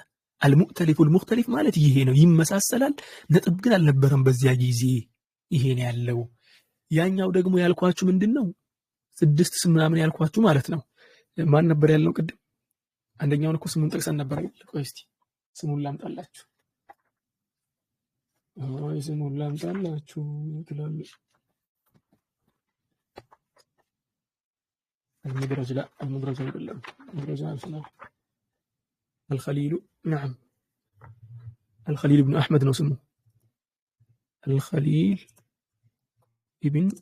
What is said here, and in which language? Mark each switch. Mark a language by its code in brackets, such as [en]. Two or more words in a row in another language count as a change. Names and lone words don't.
[ar] المؤتلف المختلف [am] ማለት ይሄ ነው። ይመሳሰላል፣ ነጥብ ግን አልነበረም በዚያ ጊዜ። ይሄ ነው ያለው። ያኛው ደግሞ ያልኳችሁ ምንድነው? 6 ስም ምናምን ያልኳችሁ ማለት ነው። ማን ነበር ያልነው ቅድም? አንደኛውን እኮ ስሙን ጠቅሰን ነበር። ቆይ እስቲ ስሙን ላምጣላችሁ። ስሙን ላምጣላችሁ ይላል። [ar] المدرج لا، المدرج [am] አይደለም። المدرج አልሰለም። [ar] الخليل نعم، الخليل بن أحمد [am] ነው ስሙ። [ar] الخليل ابن